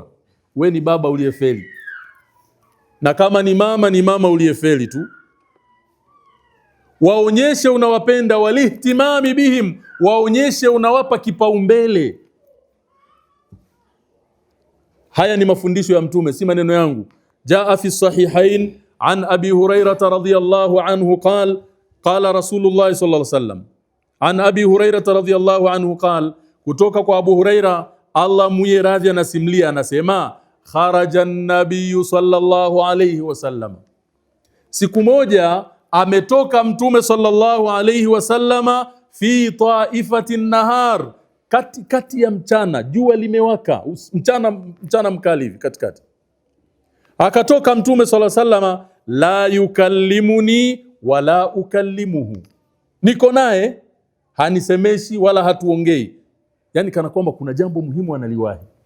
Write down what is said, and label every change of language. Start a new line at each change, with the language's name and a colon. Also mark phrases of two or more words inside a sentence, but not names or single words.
Swahili: We ni baba uliyefeli, na kama ni mama uliyefeli tu. Waonyeshe unawapenda,
Arabic: والاهتمام بهم,
Swahili: waonyeshe unawapa kipaumbele. Haya ni mafundisho ya Mtume, si maneno yangu.
Arabic: جاء في الصحيحين عن أبي هريرة رضي الله عنه قال رسول الله صلى الله عليه وسلم. عن أبي هريرة رضي الله عنه
Swahili: kutoka kwa Abu Hurairah, Allah muye radhi, anasimlia, anasema
Arabic: خرج النبي صلى الله عليه وسلم.
Swahili: Siku moja ametoka Mtume
Arabic: صلى الله عليه وسلم في نهار,
Swahili: kati ya mchana, jua limewaka, mchana mkali hivi katikati. Akatoka Mtume
Arabic: صلى الله عليه وسلم, لا يكلمني ولا أكلمه,
Swahili: niko naye hanisemeshi wala hatuongei, yani kana kwamba kuna jambo muhimu analiwahi.